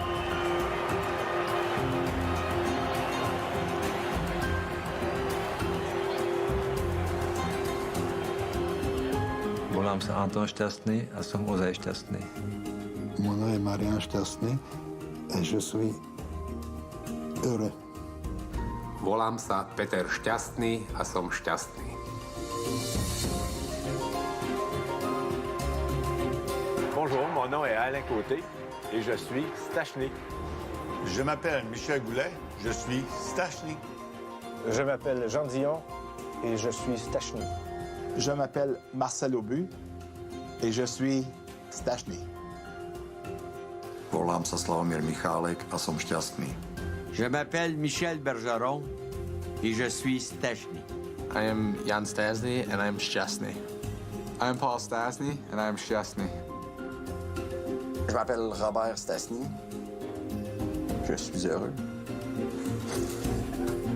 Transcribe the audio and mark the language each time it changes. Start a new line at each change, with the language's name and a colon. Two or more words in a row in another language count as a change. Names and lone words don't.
Slovak: Volám sa Anton Šťastný a som ozaj šťastný.
French: Mon nom est Marian Šťastný et je suis heureux.
Slovak: Volám sa Peter Šťastný a som šťastný.
French: Bonjour, mon nom est Alain Côté et je suis Stachny. Je m'appelle Michel Goulet, je suis Stachny. Je m'appelle Jean Dion et je suis Stachny. Je m'appelle Marcel Aubu et je suis Stachny.
Slovak: Volám sa Slavomír Michálek a som šťastný.
French: Je m'appelle Michel Bergeron et je suis Stachny.
English: I am Jan Stasny and I am Šťastný. I am Paul Stasny and I am Šťastný.
French: Je m'appelle Robert Stasny. Je suis heureux.